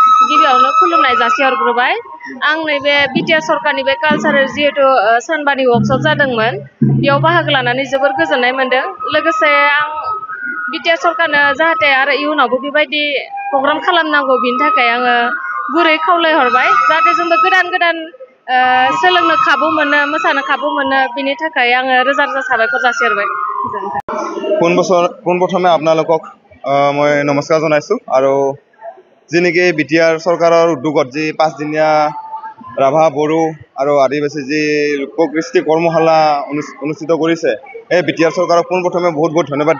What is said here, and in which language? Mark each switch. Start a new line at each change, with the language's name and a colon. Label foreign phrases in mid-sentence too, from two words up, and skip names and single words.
Bodo: गिबियावनो खुलुमनाय जासिहरग्रोबाय आं नैबे बिटिआर सरकारनि बे कालचारेल जिहेतु सानबानि वर्कशप जादोंमोन बेयाव बाहागो लानानै जोबोर गोजोननाय मोनदों लोगोसे आं बिटिआर सरकारनो जाहाथे आरो इयुनावबो बेबायदि प्रग्राम खालामनांगौ बिनि थाखाय आङो गुरै खावलायहरबाय जाहाथे जोंबो गोदान गोदान सोलोंनो खाबु मोनो मोसानो खाबु मोनो बिनि थाखाय आङो रोजा रोजा साबायखर जासिहरबाय
Assamese: পোনপ্ৰথমে আপোনালোকক মই নমস্কাৰ জনাইছোঁ আৰু যি নেকি বিটিআৰ চৰকাৰৰ উদ্যোগত যি 5 দিনীয়া ৰাভা বড়ো আৰু আদিবাসী যি লোককৃষ্টি কৰ্মশালা অনুষ্ঠিত কৰিছে এই বিটিআৰ চৰকাৰক পোনপ্ৰথমে বহুত বহুত ধন্যবাদ